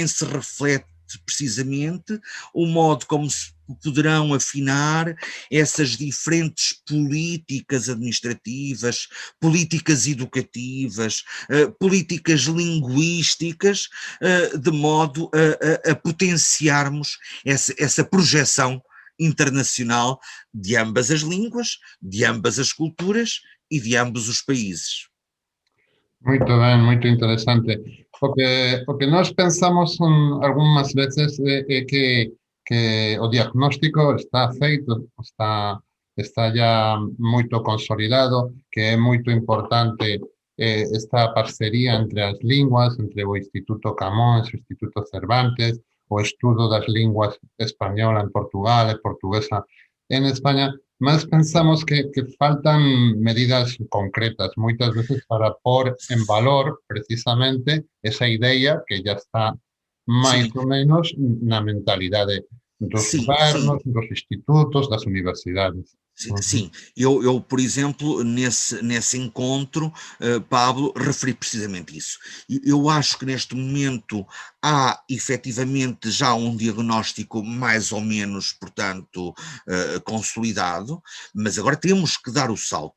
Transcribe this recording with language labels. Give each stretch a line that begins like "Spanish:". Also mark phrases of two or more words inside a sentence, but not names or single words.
Portuguese: se reflete precisamente o modo como se poderão afinar essas diferentes políticas administrativas, políticas educativas, políticas linguísticas, de modo a potenciarmos essa projeção internacional de ambas as línguas, de ambas as culturas e de ambos os países.
Galician: Muito ben, muito interesante. O que nós pensamos algunhas veces é que o diagnóstico está feito, está ya moito consolidado, que é moito importante esta parcería entre as linguas, entre o Instituto Camões, o Instituto Cervantes, o estudo das linguas española en Portugal e portuguesa en España, mas pensamos que faltan medidas concretas moitas veces para pôr en valor precisamente esa idea que ya está máis
Portuguese: Sim,
Galician: ou menos na mentalidade dos
Portuguese: sim, sim.
Galician: gobernos, dos institutos, das universidades. Uhum.
Portuguese: Sim, eu, por exemplo, nesse encontro, Pablo, referi precisamente isso. Eu acho que neste momento há efetivamente já um diagnóstico mais ou menos, portanto, consolidado, mas agora temos que dar o salto.